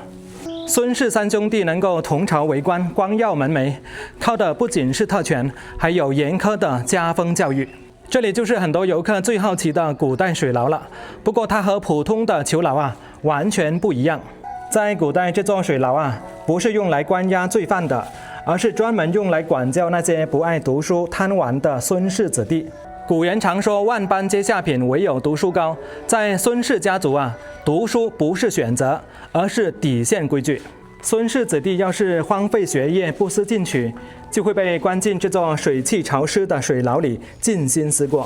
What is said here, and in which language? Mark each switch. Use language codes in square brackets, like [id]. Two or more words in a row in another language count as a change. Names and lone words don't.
[zh] 孫氏3兄弟能夠同朝為官，光耀門楣，靠的不僅是特權，還有嚴苛的家風教育。這裡就是很多遊客最好奇的古代水牢了。不過它和普通的囚牢啊完全不一樣。在古代，這座水牢啊不是用來關押罪犯的，而是專門用來管教那些不愛讀書、貪玩的孫氏子弟。古人常說萬般皆下品，唯有讀書高。在孫氏家族啊，讀書不是選擇，而是底線規矩。孫氏子弟要是荒廢學業、不思進取，就會被關進這座水汽潮濕的水牢裡靜心思過。